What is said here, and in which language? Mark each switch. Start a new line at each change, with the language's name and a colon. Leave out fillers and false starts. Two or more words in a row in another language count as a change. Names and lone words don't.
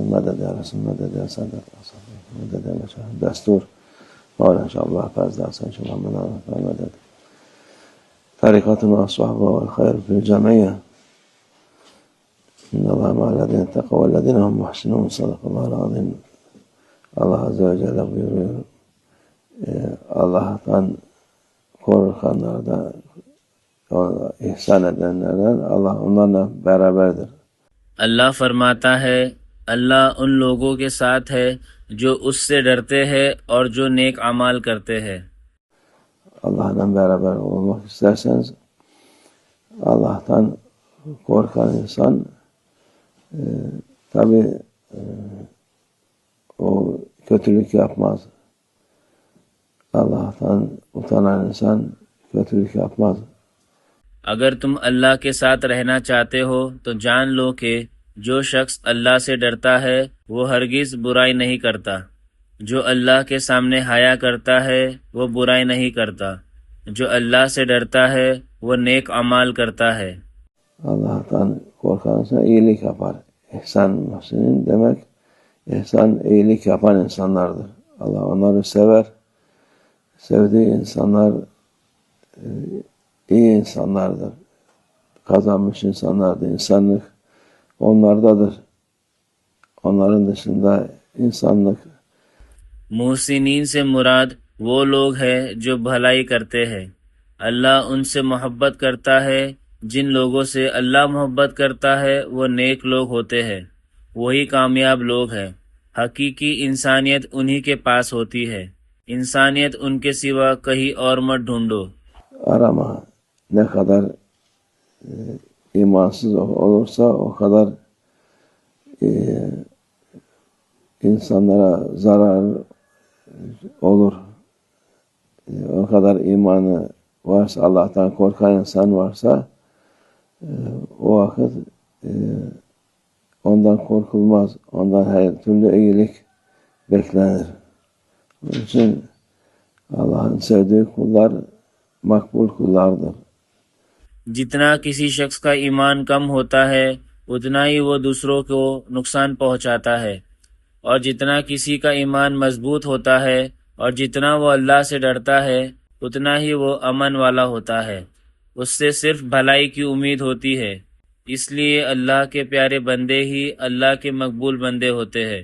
Arabic: مدد يا رسول، مدد يا سادة الأصحاب، مدد يا مشاهد دستور مولانا إن شاء الله فاز حسن شيخ محمد مدد طريقتنا والصحبة والخير في الجميع. إن الله مع الذين اتقوا والذين هم محسنون. صدق الله العظيم.
Turkish: Allah Azze ve Celle buyuruyor, Allah'tan korkanlardan, ihsan edenlerden Allah onlarla beraberdir.
Hindi: अल्लाह फरमाता है, अल्लाह उन लोगों के साथ है जो उससे डरते हैं और जो नेक अमाल करते हैं।
Turkish: Allah'la beraber olmak isterseniz Allah'tan korkan insan tabi o kötülük yapmaz. Allah'tan utanan insan kötülük yapmaz.
Hindi: अगर तुम अल्लाह के साथ रहना चाहते हो तो जान लो कि जो शख्स अल्लाह से डरता है वो हरगिज बुराई नहीं करता। जो अल्लाह के सामने हया करता है वो बुराई नहीं करता। जो अल्लाह से डरता है वो नेक अमाल करता है।
Turkish: Allah'tan korkan insan iyilik yapar. İhsan muhsinin demek ihsan iyilik yapan insanlardır. Allah onları sever. Sevdiği insanlar iyi insanlardır. Kazanmış insanlardır. İnsanlık onlardadır. Onların dışında insanlık.
Hindi: मुहसिनीन से मुराद वो लोग हैं जो भलाई करते हैं। अल्लाह उनसे मोहब्बत करता है। जिन लोगों से अल्लाह मोहब्बत करता है वो नेक लोग होते हैं। वही कामयाब लोग हैं। हकीकी इंसानियत उन्हीं के पास होती है। इंसानियत उनके सिवा कहीं और मत ढूंढो।
Turkish: Arama ne kadar imansız olursa o kadar insanlara zarar olur. O kadar imanı varsa, Allah'tan korkan insan varsa o vakit ondan korkulmaz. Ondan her türlü iyilik beklenir. Onun için Allah'ın sevdiği kullar makbul kullardır.
Hindi: जितना किसी शख्स का ईमान कम होता है उतना ही वो दूसरों को नुकसान पहुंचाता है, और जितना किसी का ईमान मजबूत होता है और जितना वो अल्लाह से डरता है उतना ही वो अमन वाला होता है। उससे सिर्फ भलाई की उम्मीद होती है। इसलिए अल्लाह के प्यारे बंदे ही अल्लाह के मकबूल बंदे होते हैं।